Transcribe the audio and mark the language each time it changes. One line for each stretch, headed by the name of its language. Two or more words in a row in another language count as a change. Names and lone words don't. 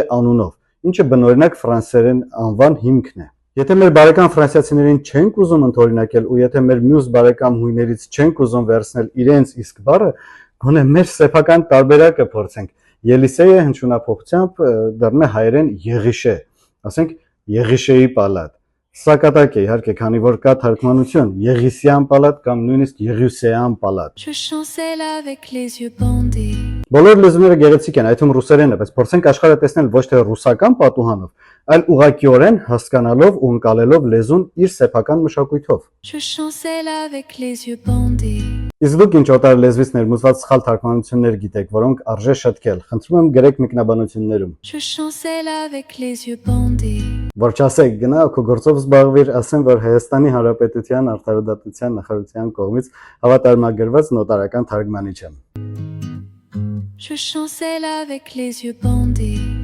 Armenian: անունով, ինչը բնօրինակ ֆրանսերեն անվան հիմքն է։ Եթե մեր բարեկամ ֆրանսիացիներին չենք ուզում ընդօրինակել ու եթե մեր մյուս բարեկամ հույներից չենք ուզում վերցնել իրենց իսկ բառը, գոնե մեր սեփական տարբերակը փորձենք։ Ելիսեյը հնչյունափոխությամբ դառնում է հայերեն Եղիշե, ասենք Եղիշեի պալատ։ Սա կատակ է իհարկե, քանի որ կա թարգմանություն Եղիսյան պալատ կամ նույնիսկ Եղիսեյան պալատ։
French: Je chancelle avec les yeux bandés.
Armenian: Բոլոր լեզուները գեղեցիկ են, այդ թվում ռուսերենը, բայց փորձենք աշխարհը տեսնել ոչ թե ռուսական պատուհանով, այլ ուղղակիորեն հասկանալով ու ընկալելով լեզուն իր սեփական մշակույթով։
French: Je chancelle avec les yeux bandés.
Armenian: Իսկ դուք ինչ օտար լեզվից ներմուծված սխալ թարգմանություններ գիտեք, որոնք արժե շտկել։ Խնդրում եմ գրեք մեկնաբանություններում։
French: Je chancelle avec les yeux bandés.
Armenian: Որ չասեք, գնա քո գործով զբաղվիր, ասեմ, որ Հայաստանի Հանրապետության Արտարադատության նախարարության կողմից հավատարմագրված նոտարական թարգմանիչ եմ։
French: Je chancelle avec les yeux bandés.